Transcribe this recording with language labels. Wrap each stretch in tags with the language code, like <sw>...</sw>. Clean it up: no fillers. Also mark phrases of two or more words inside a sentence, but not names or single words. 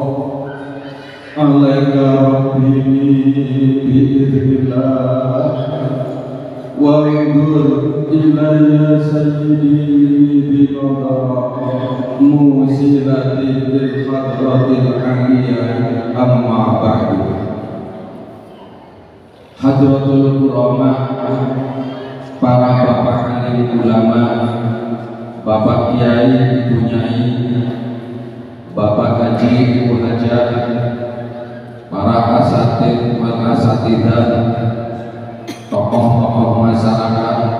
<ar>عليك ربي بإذن الله وانظر إلي سيدي بنظرة موصلة بالحضرة العلية أما بعد. حضرة الكرماء,</ar> <id>para bapak alim ulama, bapak kiai, ibu nyai, bapak haji, ibu hajah, para</id> <ar>أساتيذ والأساتذة,</ar> <id>tokoh-tokoh masyarakat,</id>